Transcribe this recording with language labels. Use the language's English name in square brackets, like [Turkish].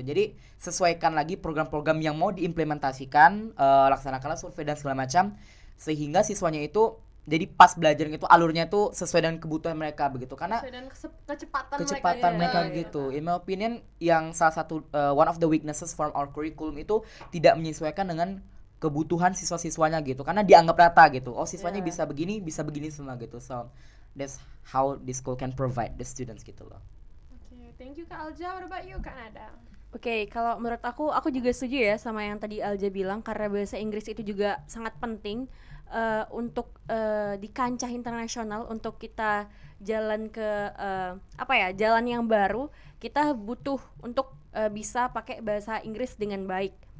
[Indonesian] Jadi sesuaikan lagi program-program yang mau diimplementasikan, laksanakanlah survei dan segala macam sehingga siswanya itu jadi pas belajarnya itu alurnya tuh sesuai dengan kebutuhan mereka begitu. Karena sesuai dengan kecepatan mereka gitu. [English] In my opinion [Indonesian] yang salah satu [English] one of the weaknesses from our curriculum [Indonesian] itu tidak menyesuaikan dengan kebutuhan siswa-siswanya gitu. Karena dianggap rata gitu. Oh, siswanya bisa begini semua gitu. [English] So that's how the school can provide the students [Indonesian] gitu loh. [English] Thank you Kak Alja. What about you Kak Nada? [Indonesian] Oke, kalau menurut aku juga setuju ya sama yang tadi Alja bilang, karena bahasa Inggris itu juga sangat penting untuk di kancah internasional. Untuk kita jalan ke jalan yang baru, kita butuh untuk bisa pakai bahasa Inggris dengan baik.